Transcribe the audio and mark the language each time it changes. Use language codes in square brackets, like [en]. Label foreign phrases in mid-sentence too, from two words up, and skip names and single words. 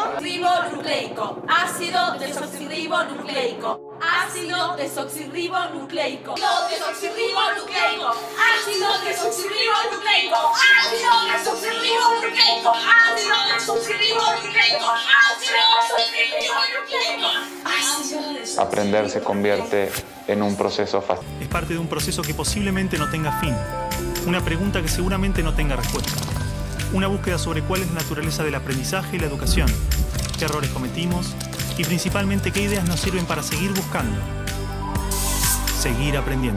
[es] Ribonucleico, ácido desoxirribonucleico, ácido desoxirribonucleico, desoxirribonucleico, ácido desoxirribonucleico, ácido desoxirribonucleico, ácido desoxirribonucleico, ácido desoxirribonucleico. Aprender se convierte en un proceso fácil. Es parte de un proceso que posiblemente no tenga fin, una pregunta que seguramente no tenga respuesta. Una búsqueda sobre cuál es la naturaleza del aprendizaje y la educación, qué errores cometimos y principalmente qué ideas nos sirven para seguir buscando, seguir aprendiendo.